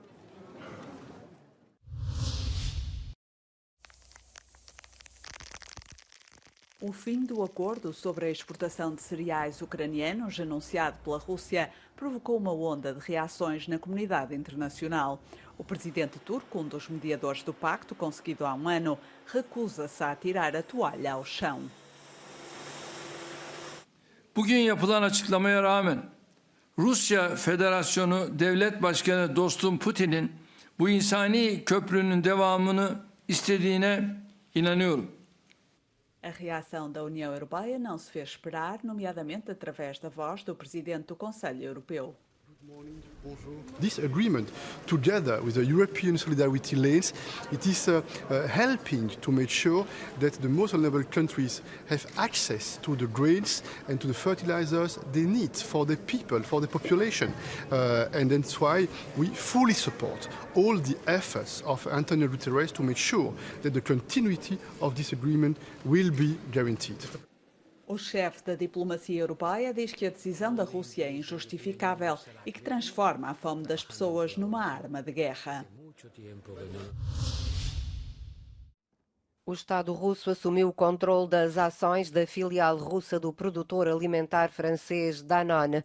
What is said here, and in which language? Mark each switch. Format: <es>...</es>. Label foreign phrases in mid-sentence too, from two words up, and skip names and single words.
<pt>O fim do acordo sobre a exportação de cereais ucranianos, anunciado pela Rússia, provocou uma onda de reações na comunidade internacional. O presidente turco, um dos mediadores do pacto conseguido há um ano, recusa-se a tirar a toalha ao chão.</pt> <tr>Bugün yapılan açıklamaya rağmen Rusya Federasyonu Devlet Başkanı dostum Putin'in bu insani köprünün devamını istediğine inanıyorum.</tr> <pt>A reação da União Europeia não se fez esperar, nomeadamente através da voz do presidente do Conselho Europeu.</pt> <en>This agreement, together with the European solidarity lanes, it is helping to make sure that the most vulnerable countries have access to the grains and to the fertilizers they need for their people, for the population. And that's why we fully support all the efforts of Antonio Guterres to make sure that the continuity of this agreement will be guaranteed.</en> <pt>O chefe da diplomacia europeia diz que a decisão da Rússia é injustificável e que transforma a fome das pessoas numa arma de guerra. O Estado russo assumiu o controle das ações da filial russa do produtor alimentar francês Danone.</pt>